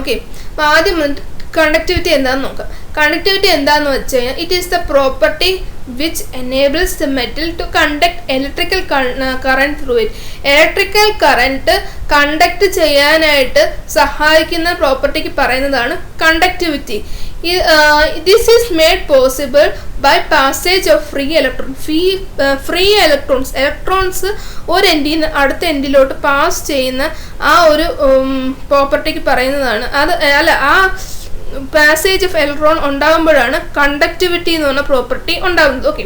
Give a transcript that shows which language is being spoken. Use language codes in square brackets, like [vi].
[ml] Okay, അപ്പോൾ ആദ്യം conductivity എന്താണെന്ന് നോക്കാം. കണ്ടക്ടിവിറ്റി എന്താണെന്ന് വെച്ച് കഴിഞ്ഞാൽ [en] It is the property which enables the metal to conduct electrical current through it. [ml] Electrical current conduct ചെയ്യാനായിട്ട് സഹായിക്കുന്ന പ്രോപ്പർട്ടിക്ക് പറയുന്നതാണ് conductivity. [en] This is made possible by passage of free electron. [ml] Free electrons ഒരു എൻഡിൽ നിന്ന് അടുത്ത എൻഡിലോട്ട് പാസ് ചെയ്യുന്ന ആ ഒരു പ്രോപ്പർട്ടിക്ക് പറയുന്നതാണ് ആ പാസേജ് ഓഫ് ഇലക്ട്രോൺ ഉണ്ടാകുമ്പോഴാണ് കണ്ടക്ടിവിറ്റി എന്ന് പറഞ്ഞ പ്രോപ്പർട്ടി ഉണ്ടാകുന്നത്.